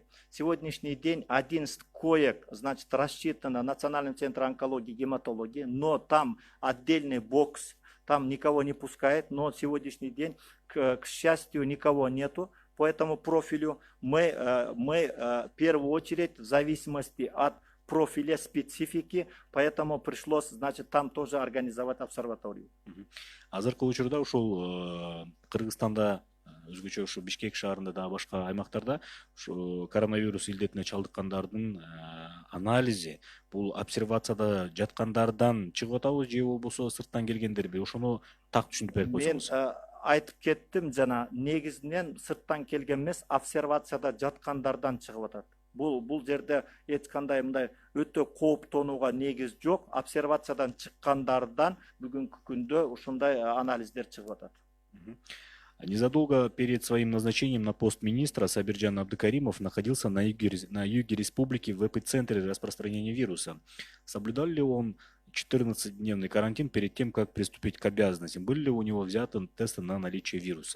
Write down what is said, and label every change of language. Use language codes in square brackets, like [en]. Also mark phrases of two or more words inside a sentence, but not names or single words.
[ru] Сегодняшний день 11 коек, значит, рассчитано Национальным центром онкологии и гематологии, но там отдельный бокс, там никого не пускает, но сегодняшний день, к счастью, никого нету. По этому профилю мы в первую очередь в зависимости от профиля специфики, поэтому пришлось, значит, там тоже организовать обсерваторию. [ky] Азыркы учурда ушул Кыргызстанда, өзгөчө ушу Бишкек шаарында да башка аймактарда ушу коронавирус илдетине чалдыккандардын анализи бул обсервацияда жаткандардан чыгып атабы же болбосо сырттан келгендерби? Ошону так түшүндүрүп берип койсоңуз. Мен айтып кеттим жана, негизинен сырттан келген эмес, обсервацияда жаткандардан чыгып атат. Бул жерде эч кандай мындай өтө кооптонууга негиз жок. Обсервациядан чыккандардан бүгүнкү күндө ушундай анализдер чыгып атат. [ru] Незадолго перед своим назначением на пост министра Сабиржан Абдыкаримов находился на юге республики в эпицентре распространения вируса. Соблюдал ли он 14-дневный карантин перед тем, как приступить к обязанностям? Были ли у него взяты тесты на наличие вируса?